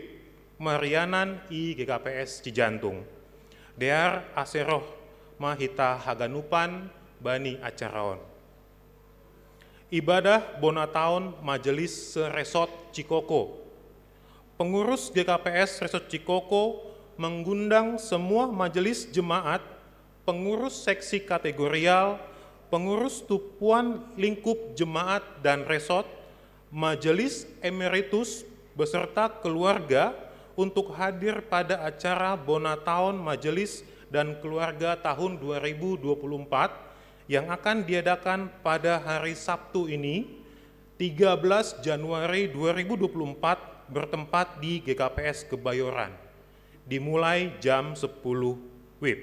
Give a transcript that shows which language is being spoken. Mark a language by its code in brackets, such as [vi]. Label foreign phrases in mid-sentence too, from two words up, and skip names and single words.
[bts] Marianan i GKPS Cijantung. Dear aseroh mahita haganupan bani acaraon. [id] Ibadah [bts] bona tahun [id] majelis seresot Cikoko. Pengurus GKPS Resot Cikoko mengundang semua majelis jemaat, pengurus seksi kategorial, pengurus tupuan lingkup jemaat dan resot, majelis emeritus beserta keluarga untuk hadir pada acara [bts] bona tahun [id] majelis dan keluarga tahun 2024 yang akan diadakan pada hari Sabtu ini 13 Januari 2024 bertempat di GKPS Kebayoran dimulai jam 10 WIB.